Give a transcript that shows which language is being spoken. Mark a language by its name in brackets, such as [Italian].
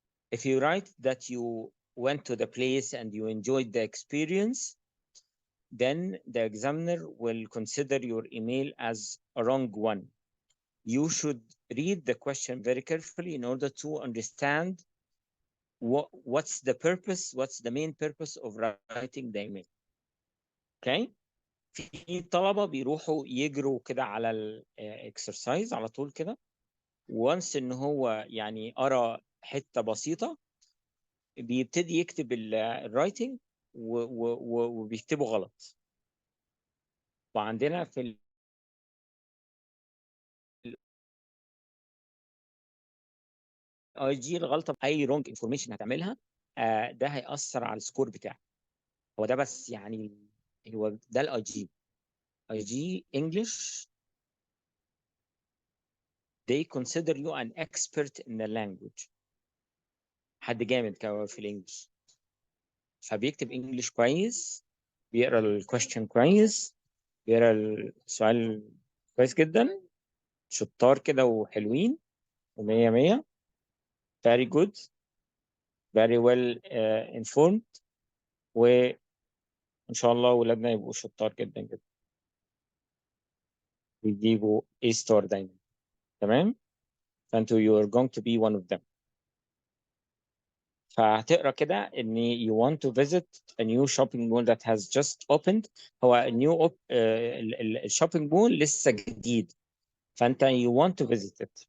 [English] If you write that you went to the place and you enjoyed the experience, then the examiner will consider your email as a wrong one. You should read the question very carefully in order to understand what's the purpose, what's the main purpose of writing the email. Okay? [Arabic] في طلبة بيروحوا يجروا كده على الاكسرسايز على طول كده، وانس ان هو يعني قرا حتة بسيطة بيبتدي يكتب الرايتنج وبيكتبه غلط. وعندنا في الاي جي الغلطه، اي رونج انفورميشن هتعملها ده هيأثر على السكور بتاعك. هو ده بس يعني، هو ده الاي جي. اي جي انجلش [English] they consider you an expert in the language، [Arabic] حد جامد في الانجليش، فبيكتب انجليش كويس، بيقرا الكويستشن كويس، بيقرا السؤال كويس جدا، شطار كده وحلوين ومية مية. [English] very good, very well informed. [Arabic] وإن شاء الله ولادنا يبقوا شطار جدا جدا ويجيبوا A ستار دايما. تمام؟ فأنتوا [English] you are going to be one of them. [Arabic] فهتقرا كده ان [English] you want to visit a new shopping mall that has just opened. [Arabic] هو new الشوبينج مول لسه جديد، فانت [English] you want to visit it.